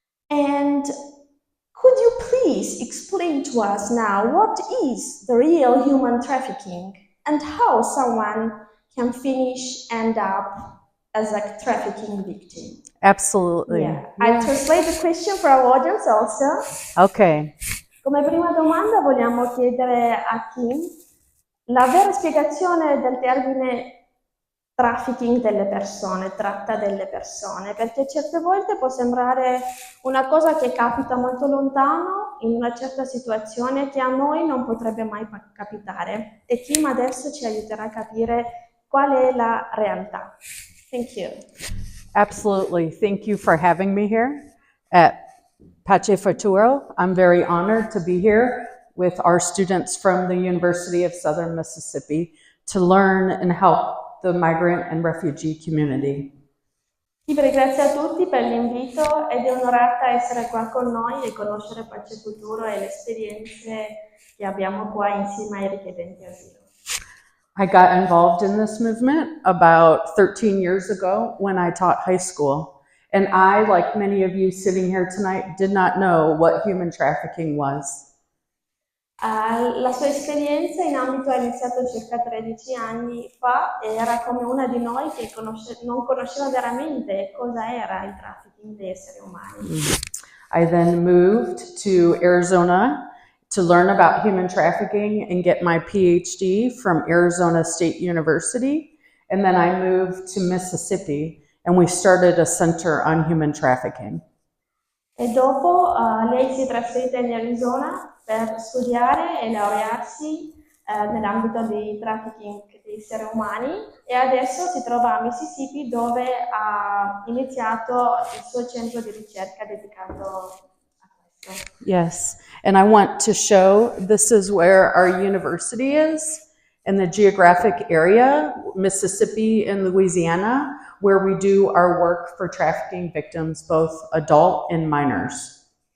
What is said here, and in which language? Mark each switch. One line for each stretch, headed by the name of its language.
English: And could you please explain to us now what is the real human trafficking and how someone can end up as a trafficking victim? Absolutely. Yeah. I translate the question for our audience also. Okay.
Italian: Come prima domanda vogliamo chiedere a Kim la vera spiegazione del termine trafficking delle persone, tratta delle persone, perché certe volte può sembrare una cosa che capita molto lontano in una certa situazione che a noi non potrebbe mai capitare, e Kim adesso ci aiuterà a capire qual è la realtà.
English: Thank you. Absolutely. Thank you for having me here at Pace Futuro. I'm very honored to be here with our students from the University of Southern Mississippi to learn and help the migrant and refugee community.
Italian: Grazie a tutti per l'invito ed è onorata essere qua con noi e conoscere Pace Futuro e le esperienze che abbiamo qua insieme ai richiedenti asilo.
English: I got involved in this movement about 13 years ago when I taught high school. And I, like many of you sitting here tonight, did not know what human trafficking was.
Italian: La sua esperienza in ambito è iniziata circa 13 anni fa e era come una di noi che non conosceva veramente cosa era il trafficking di esseri umani.
English: I then moved to Arizona to learn about human trafficking and get my PhD from Arizona State University. And then I moved to Mississippi and we started a center on human trafficking.
Italian: E dopo lei si è trasferita in Arizona per studiare e laurearsi nell'ambito di trafficking di esseri umani e adesso si trova a Mississippi dove ha iniziato il suo centro di ricerca dedicato a questo.
English: Yes, and I want to show this is where our university is in the geographic area, Mississippi and Louisiana, where we do our work for trafficking victims, both adult and minors.